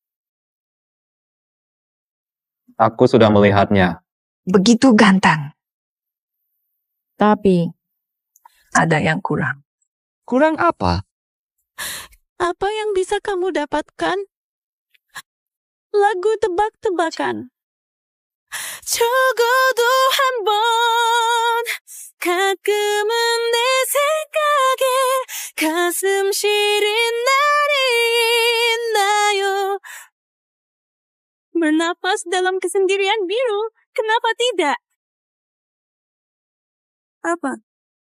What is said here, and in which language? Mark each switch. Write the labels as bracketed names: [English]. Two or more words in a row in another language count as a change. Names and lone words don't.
[Indonesian] Aku sudah melihatnya. Begitu ganteng. Tapi, ada yang kurang. Kurang apa? Apa yang bisa kamu dapatkan? Lagu tebak-tebakan. [Korean] 적어도 한 번 가끔은 내 생각에 가슴 시린 날이 있나요? [Indonesian] Bernapas dalam kesendirian biru, kenapa tidak? Apa?